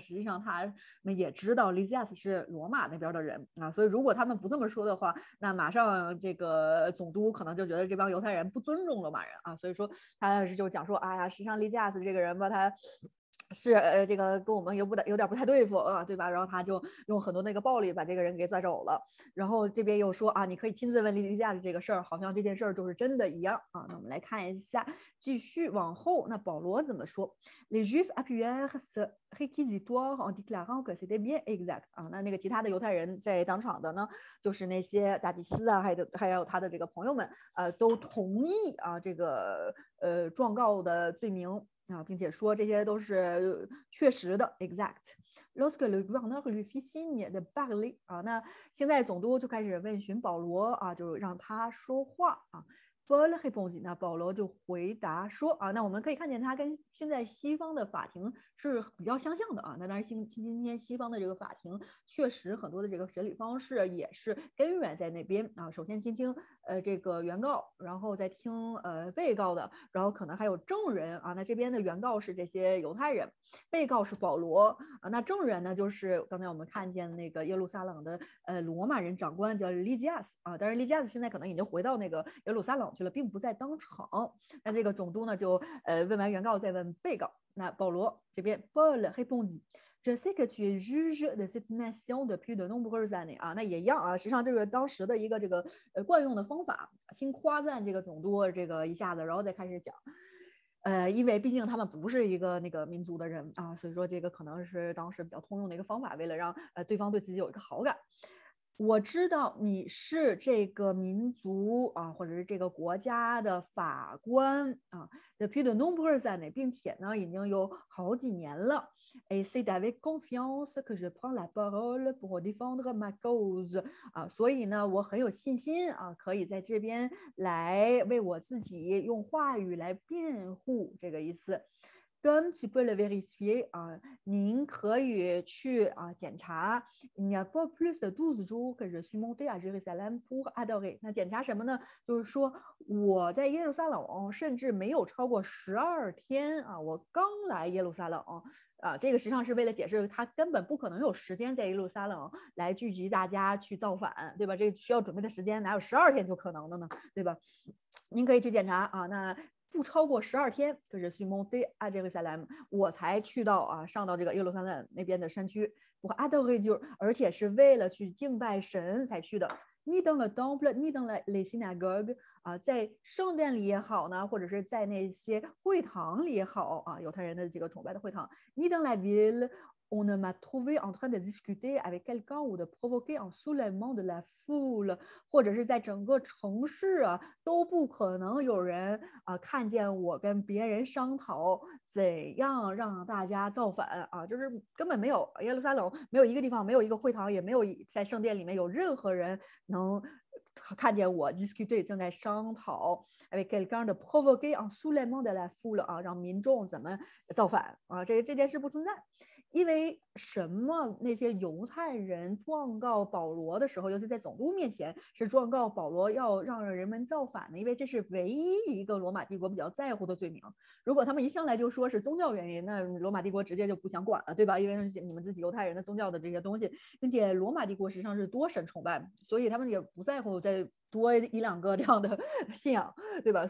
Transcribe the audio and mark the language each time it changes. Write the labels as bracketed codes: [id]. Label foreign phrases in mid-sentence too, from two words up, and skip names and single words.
[zh] 实际上他们也知道利基亚斯是罗马那边的人啊，所以如果他们不这么说的话，那马上这个总督可能就觉得这帮犹太人不尊重罗马人啊，所以说他就讲说，哎呀，实际上利加斯这个人吧，他是这个跟我们有点不太对付啊，对吧？然后他就用很多那个暴力把这个人给拽走了。然后这边又说你可以亲自问利加斯这个事儿，好像这件事儿就是真的一样啊。那我们来看一下，继续往后，那保罗怎么说 ？ [fr] Les Juifs appuyèrent ce réquisitoire en déclarant que c'était bien exact [zh] 啊。那个其他的犹太人在当场的呢，就是那些大祭司啊，还有他的这个朋友们，都同意这个状告的罪名。啊，并且说这些都是确实的 exact。 [fr] Lorsque le gouverneur lui fit signe de parler [zh] 啊，那现在总督就开始问询保罗啊，就让他说话啊。 [fr] Paul répondit， [zh] 那保罗就回答说那我们可以看见他跟现在西方的法庭是比较相像的啊。那当然今天西方的这个法庭确实很多的这个审理方式也是根源在那边啊。首先先听这个原告，然后再听被告的，然后可能还有证人啊。那这边的原告是这些犹太人，被告是保罗啊。那证人呢，就是刚才我们看见那个耶路撒冷的罗马人长官叫利基亚斯啊。当然利基亚斯现在可能已经回到那个耶路撒冷去了，并不在当场。那这个总督呢就问完原告再问被告。那保罗这边 [fr] Paul répondit。Je sais que tu es juge de cette nation depuis de nombreuses années [zh] 啊，那也一样啊。实际上这个当时的一个这个惯用的方法，先夸赞这个总督这个一下子，然后再开始讲。因为毕竟他们不是一个那个民族的人啊，所以说这个可能是当时比较通用的一个方法，为了让对方对自己有一个好感。我知道你是这个民族啊，或者是这个国家的法官啊 [fr] depuis de nombreuses années， [zh] 并且呢已经有好几年了。 [fr] Et c'est avec confiance que je prends la parole pour défendre ma cause [zh] 啊，所以呢我很有信心啊，可以在这边来为我自己用话语来辩护，这个意思。 [fr] Comme tu peux le vérifier [zh] 啊，您可以去检查。 [fr] Il n'y a pas plus de 12 jours que je suis monté à Jérusalem pour adorer。 [zh] 那检查什么呢？就是说我在耶路撒冷甚至没有超过12天啊，我刚来耶路撒冷这个实际上是为了解释他根本不可能有时间在耶路撒冷来聚集大家去造反，对吧？这个需要准备的时间哪有12天就可能的呢？对吧？您可以去检查那不超过12天，就是 [fr] Monte à Jérusalem， [zh] 我才去到上到这个耶路撒冷那边的山区。我 adorer， 而且是为了去敬拜神才去的。你 [fr] dans le temple， [zh] 你 [fr] dans les synagogues [zh] 在圣殿里也好呢，或者是在那些会堂里也好犹太人的这个崇拜的会堂。 [fr] 你 dans la ville。On ne m'a trouvé en train de discuter avec quelqu'un ou de provoquer un soulèvement de la foule， [zh] 或者是在整个城市都不可能有人看见我跟别人商讨怎样让大家造反就是根本没有耶路撒冷没有一个地方，没有一个会堂，也没有在圣殿里面有任何人能看见我 discuter 正在商讨 [fr] avec quelqu'un de provoquer un soulèvement de la foule [zh] 让民众怎么造反这件事不存在。因为什么？那些犹太人状告保罗的时候，尤其在总督面前，是状告保罗要让人们造反的，因为这是唯一一个罗马帝国比较在乎的罪名。如果他们一上来就说是宗教原因，那罗马帝国直接就不想管了，对吧？因为你们自己犹太人的宗教的这些东西，并且罗马帝国实际上是多神崇拜，所以他们也不在乎再多一两个这样的信仰，对吧？